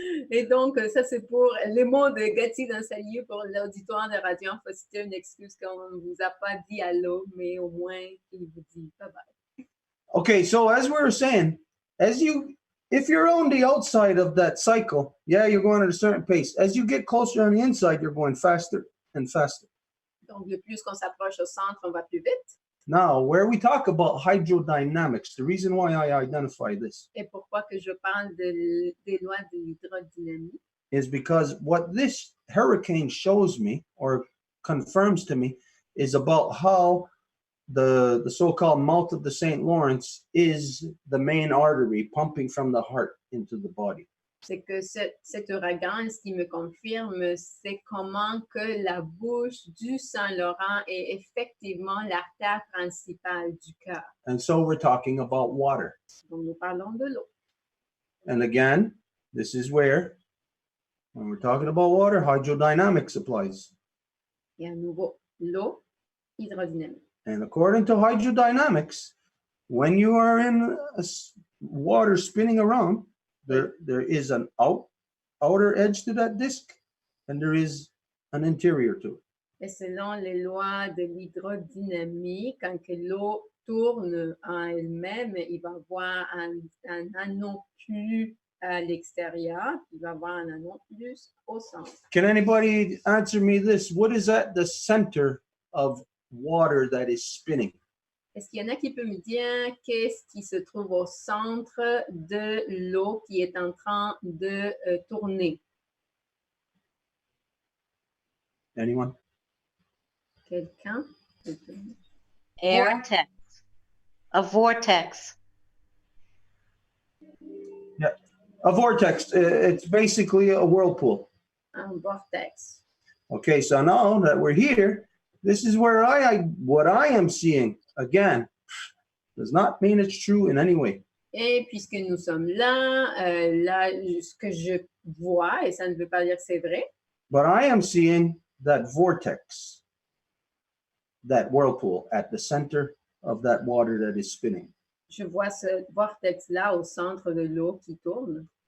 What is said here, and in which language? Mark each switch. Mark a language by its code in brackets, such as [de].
[fr] Et donc, ça, c'est pour les mots de Gatti dans sa lieu pour l'auditoire de Radio Infocité. Une excuse qu'on ne vous a pas dit allô, mais au moins, il vous dit bye-bye. [en] Okay, so as we were saying, if you're on the outside of that cycle, yeah, you're going at a certain pace. As you get closer on the inside, you're going faster and faster. [fr] Donc, le plus qu'on s'approche au centre, on va plus vite. [en] Now, where we talk about hydrodynamics, the reason why I identify this [fr] Et pourquoi que je parle des lois de l'hydrodynamique? [en] is because what this hurricane shows me or confirms to me is about how the so-called mouth of the St. Lawrence is the main artery pumping from the heart into the body. [fr] C'est que cet ouragan, ce qui me confirme, c'est comment que la bouche du Saint-Laurent est effectivement l'artère principale du cœur. [en] And so we're talking about water. [fr] Donc, nous parlons de l'eau. [en] And again, this is where, when we're talking about water, hydrodynamics applies. [fr] Et à nouveau, l'eau, hydrodynamique. [en] And according to hydrodynamics, when you are in water spinning around, there is an outer edge to that disc, and there is an interior to it. [fr] Et selon les lois de l'hydrodynamique, quand que l'eau tourne en elle-même, il va y avoir un anneau plus à l'extérieur, il va y avoir un anneau plus au centre. [en] Can anybody answer me this? What is at the center of water that is spinning? [fr] Est-ce qu'il y en a qui peut me dire qu'est-ce qui se trouve au centre de l'eau qui est en train de tourner? [en] Anyone? [fr] Quelqu'un? [en] Vortex. A vortex. A vortex. It's basically a whirlpool. [fr] Un vortex. [en] Okay, so now that we're here, this is where what I am seeing. Again, does not mean it's true in any way. [fr] Et puisque nous sommes là, là, ce que je vois, et ça ne veut pas dire que c'est vrai, [en] But I am seeing that vortex, that whirlpool at the center of that water that is spinning. [fr] je vois ce vortex-là au centre de l'eau qui tourne.